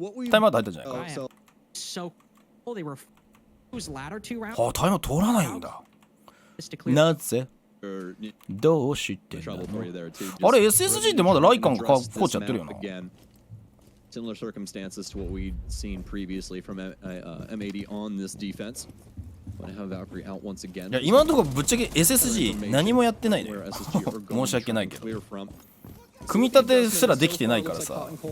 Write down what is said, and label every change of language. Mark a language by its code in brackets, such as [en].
[ja] タイムアウト入ったんじゃないか。はあ、タイム通らないんだ。なぜ？どうしてんだの？あれ SSG ってまだライカンがコーチやってるよな。 [en] Similar circumstances to what we'd seen previously from M80 on this defense. But I have Valkyrie out once again. [ja] いや今のところぶっちゃけ SSG 何もやってないね。申し訳ないけど。組み立てすらできてないからさ。